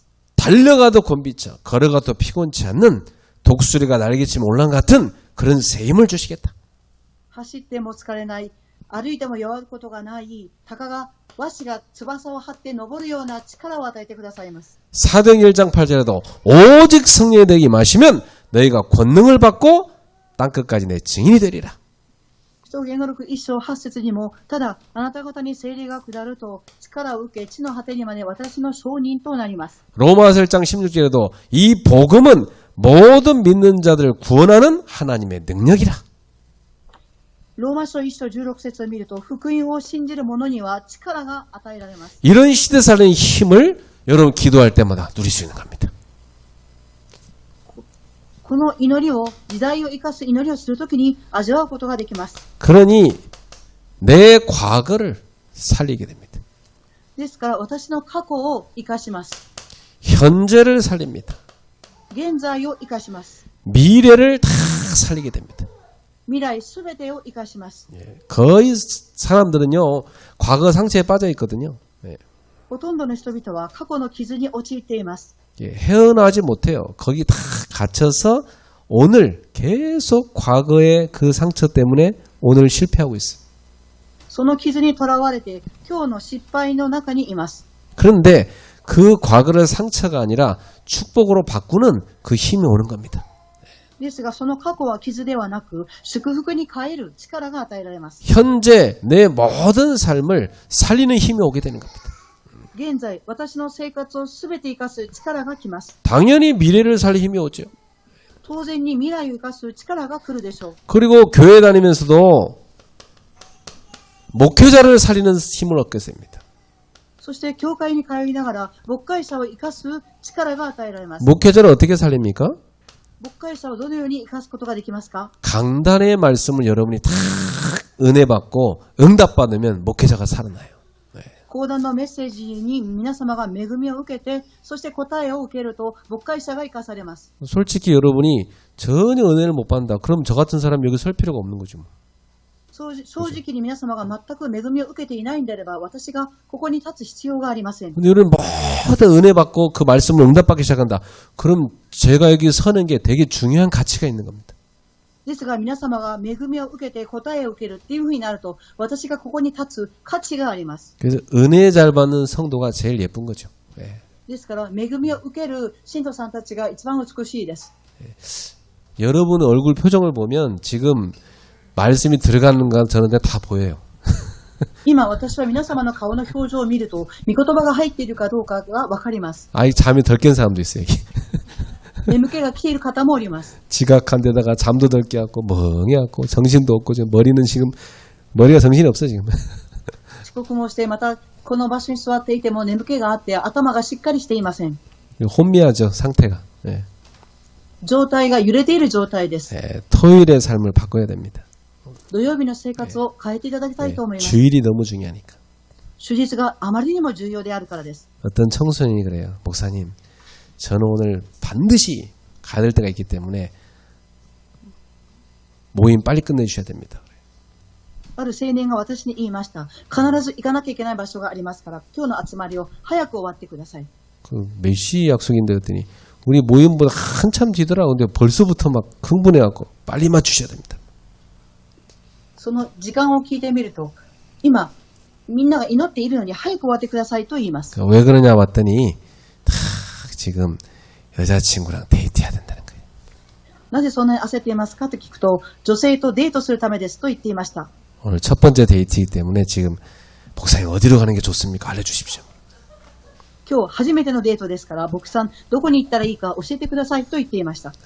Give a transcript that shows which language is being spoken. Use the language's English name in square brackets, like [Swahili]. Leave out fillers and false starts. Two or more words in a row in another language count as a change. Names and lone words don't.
[Korean] 달려가도 곤비쳐 걸어가도 피곤치 않는 독수리가 날개치면 올라간 같은 그런 새 힘을 주시겠다. [Japanese] 走っても疲れない、歩いても弱ることがない、鷹が和紙が翼を張って登るような力を与えてくださいます。 [Korean] 사도행 1장 8절에도 오직 성령의 내게 임하시면 너희가 권능을 받고 땅끝까지 내 증인이 되리라. [Japanese] 使徒言語録1章8節にも、ただあなた方に聖霊が下ると力を受け、地の果てにまで私の証人となります。 [Korean] 로마서 1장 16절에도 이 복음은 모든 믿는 자들을 구원하는 하나님의 능력이라. [Japanese] ローマ書1章16節を見ると、福音を信じる者には力が与えられます。 [Korean] 이런 시대 살리는 힘을 여러분 기도할 때마다 누릴 수 있는 겁니다. [Japanese] この祈りを、時代を生かす祈りをするときに味わうことができます。 [Korean] 그러니 내 과거를 살리게 됩니다. [Japanese] ですから私の過去を生かします。 [Korean] 현재를 살립니다. [Japanese] 現在を生かします。 [Korean] 미래를 다 살리게 됩니다. [Japanese] 未来すべてを生かします。 [Korean] 거의 사람들은요 과거 상처에 빠져 있거든요. [Japanese] ほとんどの人々は過去の傷に陥っています。 [Korean] 헤어나지 못해요. 거기 다 갇혀서 오늘 계속 과거의 그 상처 때문에 오늘 실패하고 있어요. [Japanese] その傷にとらわれて今日の失敗の中にいます。 [Korean] 그런데 그 과거를 상처가 아니라 축복으로 바꾸는 그 힘이 오는 겁니다. [Japanese] ですがその過去は傷ではなく祝福に変える力が与えられます。 [Korean] 현재 내 모든 삶을 살리는 힘이 오게 되는 겁니다. [Japanese] 現在私の生活をすべて生かす力が来ます。 [Korean] 당연히 미래를 살릴 힘이 오죠. [Japanese] 当然に未来を生かす力が来るでしょう。 [Korean] 그리고 교회 다니면서도 목회자를 살리는 힘을 얻게 됩니다. [Japanese] そして教会に通いながら牧会者を生かす力が与えられます。 [Korean] 목회자를 어떻게 살립니까? [Japanese] 牧会者をどのように生かすことができますか？ [Korean] 강단의 말씀을 여러분이 다 은혜 받고 응답 받으면 목회자가 살아나요. [Japanese] 講談のメッセージに皆様が恵みを受けて、そして答えを受けると牧会者が生かされます。 [Korean] 솔직히 여러분이 전혀 은혜를 못 받는다. 그럼 저 같은 사람 여기 설 필요가 없는 거죠. [Japanese] 正直に皆様が全く恵みを受けていないんであれば、私がここに立つ必要がありません。 [Korean] 근데 여러분 모든 은혜 받고 그 말씀을 응답받기 시작한다. 그럼 제가 여기 서는 게 되게 중요한 가치가 있는 겁니다. [Japanese] ですが皆様が恵みを受けて答えを受けるっていうふうになると、私がここに立つ価値があります。 [Korean] 그래서 은혜 잘 받는 성도가 제일 예쁜 거죠. 네. [Japanese] ですから恵みを受ける信徒さんたちが一番美しいです。 [Korean] 여러분의 얼굴 표정을 보면 지금 말씀이 들어가는 건 저는 다 보여요. [Japanese] 今私は皆様の顔の表情を見ると、御言葉が入っているかどうかがわかります。 [Korean] 아이 잠이 덜 깬 사람도 있어요. 여기. [Japanese] 眠気が来ている方もおります。 [Korean] 지각한 데다가 잠도 덜 깨갖고 멍해갖고 정신도 없고 지금 머리는 지금 머리가 정신이 없어 지금. [Japanese] 遅刻もして、またこの場所に座っていても眠気があって頭がしっかりしていません。 [Korean] 혼미하죠 상태가. 예. [Japanese] 状態が揺れている状態です。 [Korean] 예, 토요일의 삶을 바꿔야 됩니다. [Japanese] 土曜日の生活を変えていただきたいと思い [Korean] 예, [Japanese] ます。 [Korean] 주일이 너무 중요하니까. [Japanese] 主日があまりにも重要であるからです。 [Korean] 어떤 청소년이 그래요. 목사님, 저는 오늘 반드시 가야 될 때가 있기 때문에 모임 빨리 끝내주셔야 됩니다. [Japanese] ある青年が私に言いました。必ず行かなきゃいけない場所がありますから、今日の集まりを早く終わってください。 [Korean] 몇 시 약속인데 그랬더니 우리 모임보다 한참 뒤더라. 근데 벌써부터 막 흥분해갖고 빨리 맞추셔야 됩니다. [Japanese] その時間を聞いてみると、今、みんなが祈っているのに早く終わってくださいと言います。 [Korean] 왜 그러냐 봤더니 다 지금 여자친구랑 데이트해야 된다는 거예요. [Japanese] なぜそんなに焦っていますかと聞くと、女性とデートするためですと言っていました。 [Korean] 오늘 첫 번째 데이트이기 때문에 지금 목사님 어디로 가는 게 좋습니까? 알려주십시오. [Japanese] 今日初めてのデートですから、牧さん、どこに行ったらいいか教えてくださいと言っていました。